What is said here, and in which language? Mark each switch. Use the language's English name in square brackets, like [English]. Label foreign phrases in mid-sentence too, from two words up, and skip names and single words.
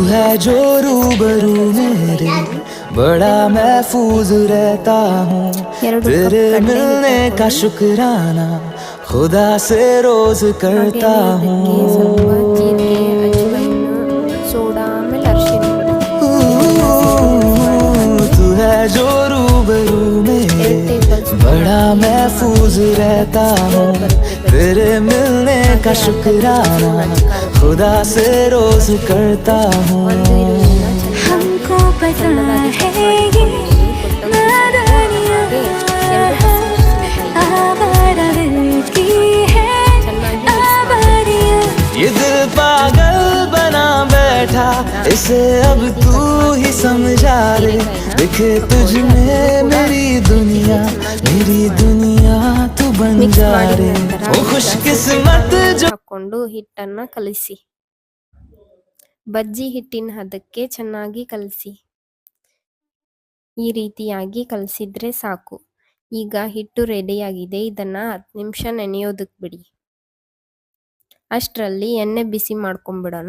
[Hindi] जो रूबरू मेरे बड़ा महफूज रहता हूँ तेरे मिलने का शुक्राना खुदा से रोज करता हूँ [Kannada] ಸೋಡಾ ಆಮೇಲೆ ಅರಿಶಿನ [Hindi] तू है जो रूबरू मेरे बड़ा महफूज रहता हूँ तेरे मिलने का शुक्राना खुदा से रोज करता हूँ हमको पता है ये नादानियाँ आवारा दिल की है आवारियाँ ये दिल पागल बना बैठा इसे अब तू ही समझा रे दिखे तुझ में मेरी दुनिया तू बन जा रे ओ खुशकिस्मत जो [Kannada] ಹಾಕೊಂಡು ಹಿಟ್ಟನ್ನ ಕಲಿಸಿ. ಬಜ್ಜಿ ಹಿಟ್ಟಿನ ಹದಕ್ಕೆ ಚೆನ್ನಾಗಿ ಕಲಸಿ. ಈ ರೀತಿಯಾಗಿ ಕಲಸಿದ್ರೆ ಸಾಕು. ಈಗ ಹಿಟ್ಟು ರೆಡಿಯಾಗಿದೆ. ಇದನ್ನ 10 ನಿಮಿಷ ನೆನೆಯೋದಕ್ಕೆ ಬಿಡಿ. ಅಷ್ಟರಲ್ಲಿ ಎಣ್ಣೆ ಬಿಸಿ ಮಾಡ್ಕೊಂಡ್ಬಿಡೋಣ.